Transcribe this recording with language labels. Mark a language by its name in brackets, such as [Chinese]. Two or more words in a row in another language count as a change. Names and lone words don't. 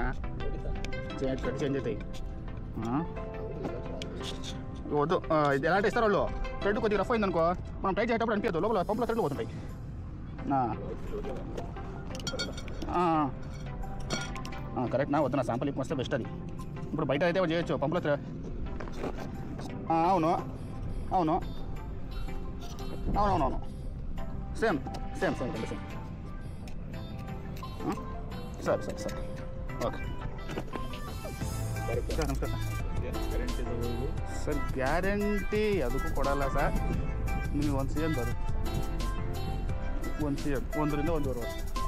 [English] thread change [Kannada] ಐತೆ. ಹಾಂ ಹೌದು ಇದು [Telugu] ಎಲಾಂటి ఇస్తారోళ్ళు థ్రెడ్ కొద్దిగా రఫ్ అయింది అనుకో మనం టైట్ చేసేటప్పుడు అనిపించదు, లోపల పంపులో థ్రెడ్లు పోతుంటాయి. కరెక్ట్నా? వద్దు, నా శాంపుల్ ఇప్పుడు వస్తే బెస్ట్. అది ఇప్పుడు బయట అయితే చేయొచ్చు పంపులో. అవును అవును అవునవునవును [English] same same same same same. [Kannada] ಸರಿ ಸರಿ ಸರಿ [English] okay sir. [Kannada] ನಮಸ್ಕಾರ ಸರ್. ಗ್ಯಾರಂಟಿ ಅದಕ್ಕೂ ಕೊಡಲ್ಲ ಸರ್. ನಿಮಗೆ ಒಂದು CM ಬರುತ್ತೆ, ಒಂದು CM 1ರಿಂದ 1.5 ವರ್ಷ.